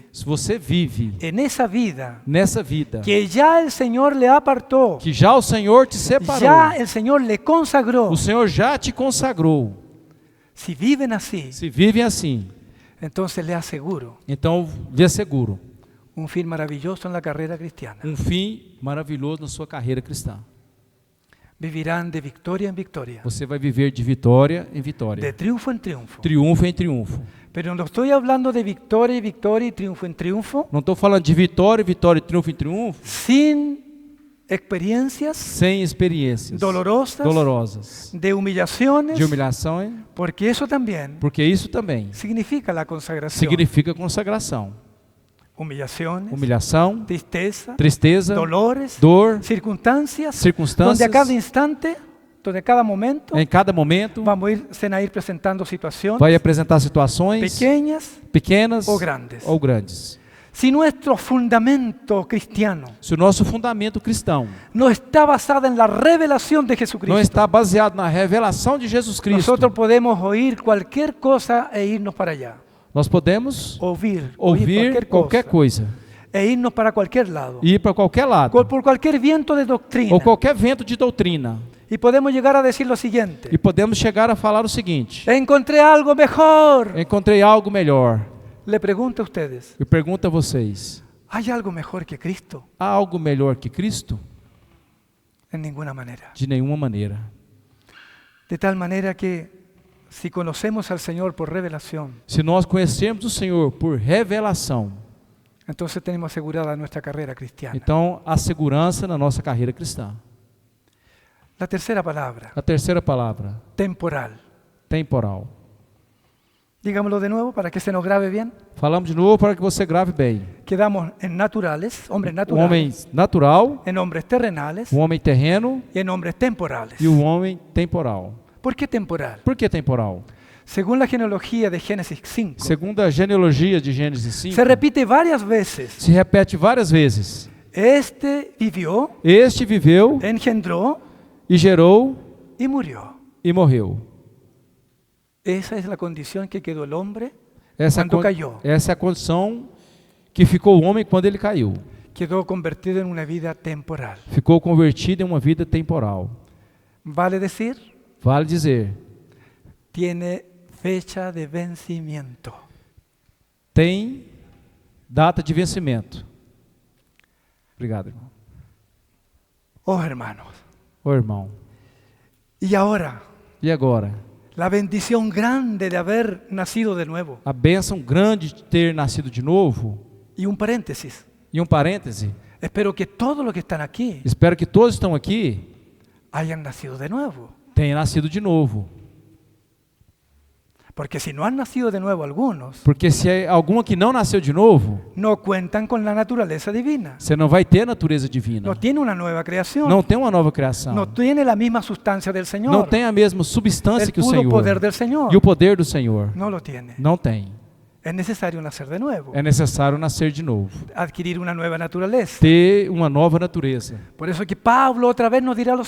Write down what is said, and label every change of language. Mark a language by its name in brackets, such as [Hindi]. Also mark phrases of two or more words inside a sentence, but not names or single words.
[Portuguese] Se você vive [Spanish] en esa vida [Portuguese] nessa vida [Spanish] que ya el Señor le apartó, [Portuguese] que já o Senhor te separou, [Spanish] ya el Señor le consagró, [Portuguese] o Senhor já te consagrou. [Spanish] si viven así, [Portuguese] Se vivem assim, [Spanish] entonces le aseguro [Portuguese] então lhe asseguro [Spanish] un fin maravilloso en la carrera cristiana. [Portuguese] fim maravilhoso na sua carreira cristã. [Spanish] Vivirán de victoria en victoria, [Portuguese] Você vai viver de vitória em de vitória, [Spanish] triunfo en triunfo. [Portuguese] triunfo em triunfo. [Spanish] Pero no estoy hablando de victoria y victoria y triunfo en triunfo [Portuguese] Não estou falando de vitória, vitória, triunfo em triunfo, [Spanish] sin experiencias [Portuguese] sem experiências [Spanish] dolorosas, de humillaciones, [Portuguese] de humilhação, [Spanish] porque eso también [Portuguese] porque isso também [Spanish] significa la consagración. [Portuguese] significa consagração. [Spanish] Humillaciones, [Portuguese] Humilhação, [Spanish] tristeza, [Portuguese] tristeza, [Spanish] dolores, [Portuguese] dor, [Spanish] circunstancias, [Portuguese] circunstâncias. [Spanish] donde a cada instante, donde a cada momento [Portuguese] Em cada momento [Spanish] vamos a ir presentando situaciones [Portuguese] vai apresentar situações [Spanish] pequeñas [Portuguese] pequenas ou grandes. ou grandes. [Spanish] Si nuestro fundamento cristiano [Portuguese] Se o nosso fundamento cristão [Spanish] no está basado en la revelación de Jesucristo, [Portuguese] não está baseado na revelação de Jesus Cristo, [Spanish] nosotros podemos oír cualquier cosa e irnos para allá. [Portuguese] nós podemos [Spanish] Oír [Portuguese] ouvir qualquer coisa [Spanish] e irnos para cualquier lado, [Portuguese] e ir para qualquer lado, [Spanish] por cualquier viento de doctrina. [Portuguese] ou qualquer vento de doutrina. [Spanish] Y podemos llegar a decir lo siguiente: [Portuguese] E podemos chegar a falar o seguinte: [Spanish] encontré algo mejor. [Portuguese] encontrei algo melhor. [Spanish] Le pregunto a ustedes, [Portuguese] Eu pergunto a vocês: [Spanish] ¿hay algo mejor que Cristo? [Portuguese] há algo melhor que Cristo? [Spanish] En ninguna manera. [Portuguese] De nenhuma maneira. [Spanish] De tal manera que si conocemos al Señor por revelación, [Portuguese] Se nós conhecermos o Senhor por revelação, [Spanish] entonces tenemos asegurada nuestra carrera cristiana. [Portuguese] então há segurança na nossa carreira cristã. [Spanish] La tercera palabra, [Portuguese] A terceira palavra, [Spanish] temporal. [Portuguese] temporal. [Spanish] Digámoslo de nuevo para que se nos grabe bien. [Portuguese] Falamos de novo para que você grave bem. [Spanish] Quedamos en naturales, hombres [Portuguese] O [Spanish] naturales, [Portuguese] homem natural, [Spanish] en hombres terrenales [Portuguese] o homem terreno [Spanish] y en hombres temporales. [Portuguese] e o homem temporal. [Spanish] ¿Por qué temporal? [Portuguese] Por que temporal? [Spanish] Según la genealogía de Génesis 5, [Portuguese] Segundo a genealogia de Gênesis 5, [Spanish] se repite varias veces. [Portuguese] se repete várias vezes. [Spanish] Este vivió, [Portuguese] Este viveu [Spanish] engendró [Portuguese] e gerou [Spanish] y murió. [Portuguese] e morreu. [Spanish] Esa es la condición que quedó el hombre [Portuguese] Essa, [Spanish] cuando cayó. [Portuguese] essa é a condição que ficou o homem quando ele caiu. [Spanish] Quedó convertido en una vida temporal. [Portuguese] Ficou convertido em uma vida temporal. [Spanish] Vale decir, [Portuguese] Vale dizer, [Spanish] tiene fecha de vencimiento. [Portuguese] tem data de vencimento. Obrigado, irmão. [Spanish] Oh, hermanos. [Portuguese] Ô irmão, [Spanish] Y ahora, [Portuguese] e agora? [Spanish] la bendición grande de haber nacido de nuevo. [Portuguese] A bênção grande de ter nascido de novo. [Spanish] Y un paréntesis. [Portuguese] E um parêntese, [Spanish] Espero que todos los que están aquí [Portuguese] espero que todos que estão aqui [Spanish] hayan nacido de nuevo. [Portuguese] tenham nascido de novo. [Spanish] Porque si no han nacido de nuevo algunos, [Portuguese] Porque se é algum que não nasceu de novo, [Spanish] no cuentan con la naturaleza divina. [Portuguese] você não vai ter a natureza divina. [Spanish] No tiene una nueva creación. [Portuguese] Não tem uma nova criação. [Spanish] No tiene la misma sustancia del Señor. [Portuguese] Não tem a mesma substância [Spanish] el [Portuguese] que o [Spanish] puro [Portuguese] Senhor. [Spanish] poder del Señor. [Portuguese] E o poder do Senhor. [Spanish] No lo tiene. [Portuguese] Não tem. [Spanish] Es necesario nacer de nuevo. [Portuguese] É necessário nascer de novo. [Spanish] Adquirir una nueva naturaleza. [Portuguese] Ter uma nova natureza. [Spanish] Por eso que Pablo otra vez nos dirá lo